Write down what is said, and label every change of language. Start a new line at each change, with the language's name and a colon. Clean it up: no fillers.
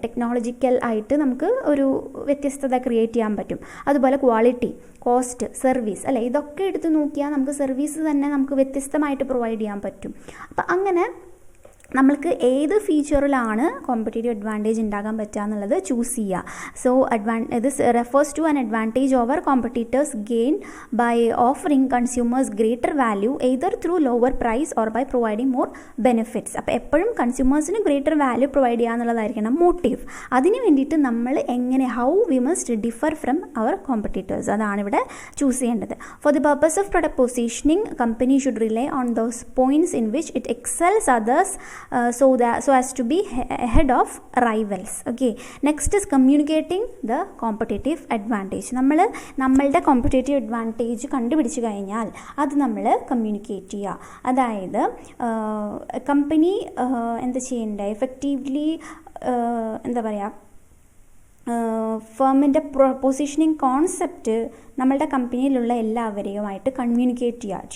Malayalam: Technological ആയിട്ട് നമുക്ക് ഒരു വ്യത്യസ്തത ക്രിയേറ്റ് ചെയ്യാൻ പറ്റും. അതുപോലെ ക്വാളിറ്റി, കോസ്റ്റ്, സർവീസ് അല്ലേ. ഇതൊക്കെ എടുത്ത് നോക്കിയാൽ നമുക്ക് സർവീസ് തന്നെ നമുക്ക് വ്യത്യസ്തമായിട്ട് പ്രൊവൈഡ് ചെയ്യാൻ പറ്റും. അപ്പം അങ്ങനെ നമ്മൾക്ക് ഏത് ഫീച്ചറിലാണ് കോമ്പറ്റേറ്റീവ് അഡ്വാൻറ്റേജ് ഉണ്ടാകാൻ പറ്റുക എന്നുള്ളത് ചൂസ് ചെയ്യുക.
English: So this refers to an advantage over competitors gain by offering consumers greater value either through lower price or by providing more benefits.
Malayalam: അപ്പോൾ എപ്പോഴും കൺസ്യൂമേഴ്സിന് ഗ്രേറ്റർ വാല്യൂ പ്രൊവൈഡ് ചെയ്യുക എന്നുള്ളതായിരിക്കണം മോട്ടീവ്. അതിന് വേണ്ടിയിട്ട് നമ്മൾ എങ്ങനെ
English: how we must differ from our competitors,
Malayalam: അതാണ് ഇവിടെ choose ചെയ്യേണ്ടത്.
English: For the purpose of product positioning company should rely on those points in which it excels others so as to be ahead of rivals. Okay, next is communicating the competitive advantage.
Malayalam: നമ്മളുടെ competitive advantage കണ്ടുപിടിച്ച് കഴിഞ്ഞാൽ അത് നമ്മൾ communicate ചെയ്യുക. അതായത് company എന്താ ചെയ്യേണ്ടത്, effectively എന്താ പറയുക, ഫേമിൻ്റെ പൊസിഷനിങ് കോൺസെപ്റ്റ് നമ്മളുടെ കമ്പനിയിലുള്ള എല്ലാവരെയുമായിട്ട് കമ്മ്യൂണിക്കേറ്റ് ചെയ്യുക.